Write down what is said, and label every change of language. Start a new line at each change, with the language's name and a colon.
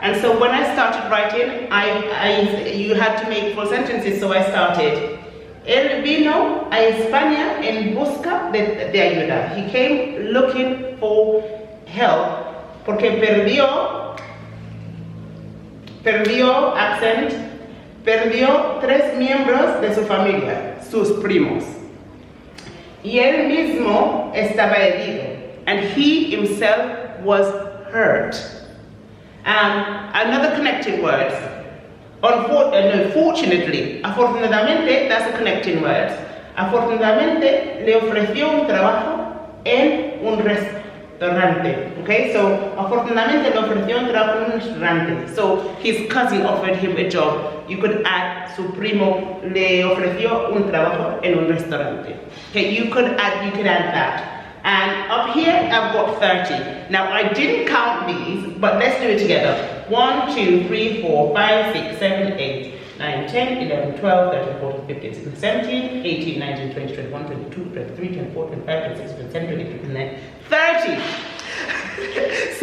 English: And so when I started writing, you had to make full sentences, so I started.
Spanish: Él vino a España en busca de ayuda.
English: He came looking for help
Spanish: porque perdió,
English: accent,
Spanish: perdió 3 miembros de su familia, sus primos. Y él mismo estaba herido,
English: and he himself was hurt. Another connecting word. Fortunately, afortunadamente, that's a connecting word.
Spanish: Afortunadamente, le ofreció un trabajo en un restaurante. Okay, so afortunadamente le ofreció un trabajo en un restaurante.
English: So his cousin offered him a job. You could add
Spanish: su primo le ofreció un trabajo en un restaurante.
English: Okay, you could add that. And up here, I've got 30. Now, I didn't count these, but let's do it together. 1, 2, 3, 4, 5, 6, 7, 8, 9, 10, 11, 12, 13, 14, 15, 16, 17, 18, 19, 20, 21, 22, 23, 24, 25, 26, 27, 28, 29, 30.